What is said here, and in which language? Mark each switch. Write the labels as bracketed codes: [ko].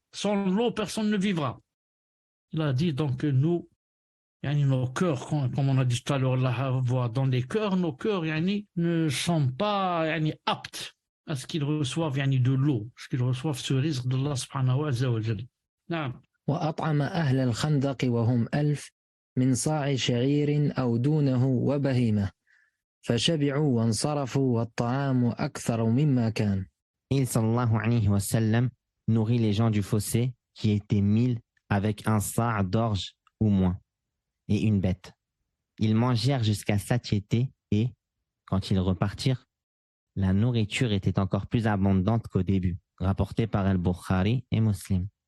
[fr] Sans l'eau, personne ne vivra. Il a dit donc que nous, nos cœurs, comme on a dit tout à l'heure, la voix dans les cœurs, nos cœurs ne sont pas aptes à ce qu'ils reçoivent de l'eau, à ce qu'ils reçoivent ce risque d'Allah subhanahu wa ta'ala. [ar] وأطعم أهل الخندق وهم 1000 من صاع شعير أو دونه وبهيمة فشبعوا وانصرفوا والطعام أكثر مما كان. [fr] Il sallallahu alayhi wa sallam nourrit les gens du fossé qui étaient 1000 avec un sa' d'orge ou moins et une bête. Ils mangèrent jusqu'à satiété et, quand ils repartirent, la nourriture était encore plus abondante qu'au début, rapporté par Al-Bukhari et Muslim.